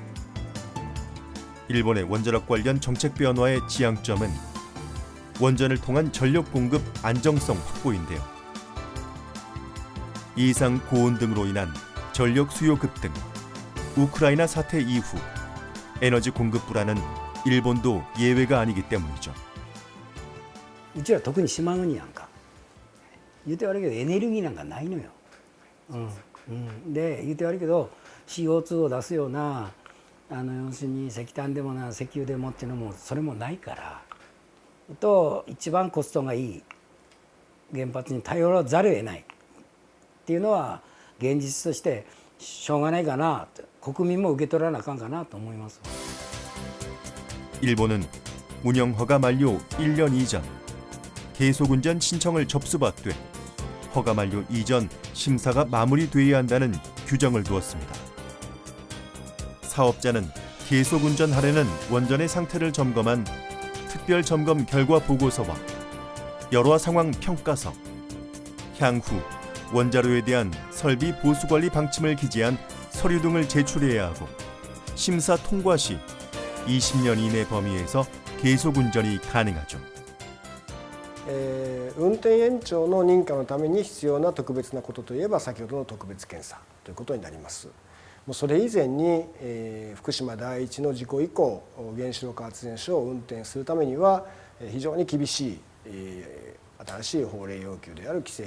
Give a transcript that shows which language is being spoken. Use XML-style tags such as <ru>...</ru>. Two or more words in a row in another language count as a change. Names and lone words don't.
<ko>일본의 원자력 관련 정책 변화의 지향점은 원전을 통한 전력 공급 안정성 확보인데요. 이상 고온 등으로 인한 전력 수요 급등, 우크라이나 사태 이후 에너지 공급 불안은 일본도 예외가 아니기 때문이죠.</ko> <ja>うちら特に島国やんか。言うて悪いけどエネルギーなんかないのよ。で言うて悪いけど CO2 を出すような要するに石炭でもな石油でもっていうのもそれもないから。と一番コストがいい原発に頼らざるを得ないっていうのは現実としてしょうがないかな、国民も受け取らなあかんかなと思います。</ja> <ko>일본은 운영 허가 만료 1년 이전 계속운전 신청을 접수받되 허가 만료 이전 심사가 마무리돼야 한다는 규정을 두었습니다. 사업자는 계속운전 하려는 원전의 상태를 점검한 특별 점검 결과 보고서와 열화 상황 평가서, 향후 원자로에 대한 설비 보수 관리 방침을 기재한 서류 등을 제출해야 하고 심사 통과 시 20년 이내 범위에서 계속 운전이 가능하죠.</ko> <ja>運転延長の認可のために必要な特別なことといえば先ほどの特別検査ということになります。もうそれ以前に、福島第一の事故以降原子力発電所を運転するためには非常に厳しい、新しい法令要求である規制</ja>